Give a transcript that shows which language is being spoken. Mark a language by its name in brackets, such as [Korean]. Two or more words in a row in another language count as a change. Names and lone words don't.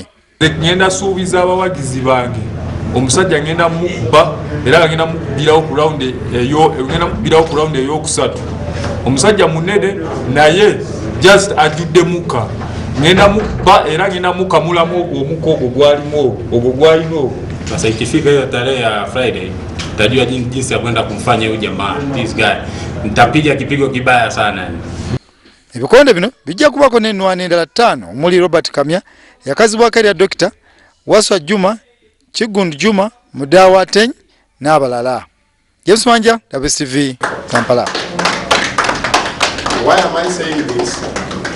[Ganda] Ngenda suubiza abawagizi bange omusajja ngenda mukuba era ngenda mukubirawo ku round ey'okusatu. Omusajja munene naye just ajudde muka ngenda mukuba era ngenda mukamulamu omuko ogwo gwalimo. [Swahili] Sasa ikifika hiyo tarehe ya Friday tajua jinsi ya kwenda kumfanya huyu jamaa [English] this guy. [Swahili] Nitapiga kipigo kibaya sana. [Ganda] Ebikonde bino bijja kubako n'ennwana endala 5 omuli Robert Kamya yakazibwako erya Dr. Waswa Juma, Kigundu Juma, Mudawa Teny n'abalala. James Manja, WSTV, Kampala. [English] Why am I saying this?